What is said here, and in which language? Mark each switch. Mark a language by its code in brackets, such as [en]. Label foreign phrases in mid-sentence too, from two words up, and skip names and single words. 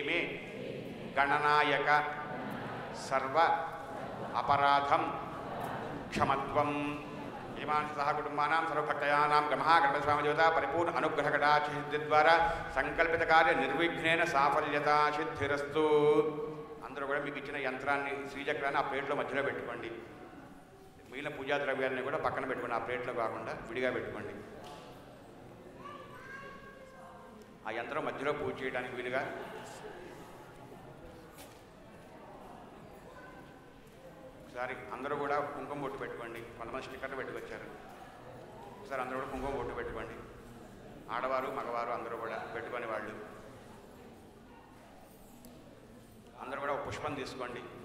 [sa] मे गणनायक सर्व अपराधं क्षमत्वं यजमानस्य सह कुटुंबानां सर्वभक्तयानां महागणपतिस्वामी देवता परिपूर्ण अनुग्रहकटाक्षसिद्धिद्वारा संकल्पित कार्य निर्विघ्नेन साफल्यता सिद्धिरस्तु [te] అందరూ కూడా మీకు ఇచ్చిన యంత్రాన్ని శ్రీచక్రాన్ని ఆ ప్లేట్లో మధ్యలో పెట్టుకోండి మిగిలిన పూజా ద్రవ్యాన్ని కూడా పక్కన పెట్టుకోండి ఆ ప్లేట్లో కాకుండా విడిగా పెట్టుకోండి ఆ యంత్రం మధ్యలో పూజ చేయడానికి వీలుగా ఒకసారి అందరూ కూడా కుంకుమ బొట్టు పెట్టుకోండి కొంతమంది స్టిక్కర్లు పెట్టుకొచ్చారు ఒకసారి అందరూ కూడా కుంకుమ బొట్టు పెట్టుకోండి ఆడవారు మగవారు అందరూ కూడా పెట్టుకునే వాళ్ళు అందరూ కూడా ఒక పుష్పం తీసుకోండి